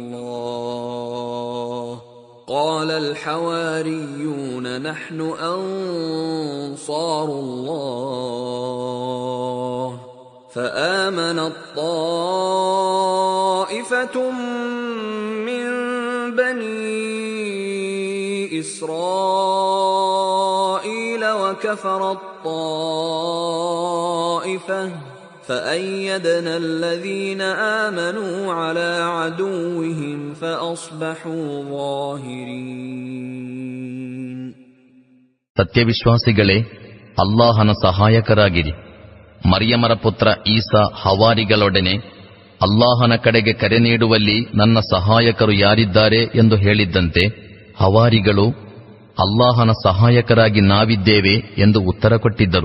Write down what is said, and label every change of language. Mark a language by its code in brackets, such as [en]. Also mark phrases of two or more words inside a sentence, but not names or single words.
[ar] الله قال الحواريون نحن أنصار الله فآمنت طائفة من بني إسرائيل وكفرت طائفة فأيدنا الذين آمنوا على عدوهم فأصبحوا ظاهرين. [kn] ಸತ್ಯವಿಶ್ವಾಸಿಗಳೇ, ಅಲ್ಲಾಹನ ಸಹಾಯಕರಾಗಿರಿ. ಮರಿಯಮರ ಪುತ್ರ ಈಸಾ ಹವಾರಿಗಳೊಡನೆ ಅಲ್ಲಾಹನ ಕಡೆಗೆ ಕರೆ ನೀಡುವಲ್ಲಿ ನನ್ನ ಸಹಾಯಕರು ಯಾರಿದ್ದಾರೆ ಎಂದು ಹೇಳಿದ್ದಂತೆ ಹವಾರಿಗಳು ಅಲ್ಲಾಹನ ಸಹಾಯಕರಾಗಿ ನಾವಿದ್ದೇವೆ ಎಂದು ಉತ್ತರ ಕೊಟ್ಟಿದ್ದರು.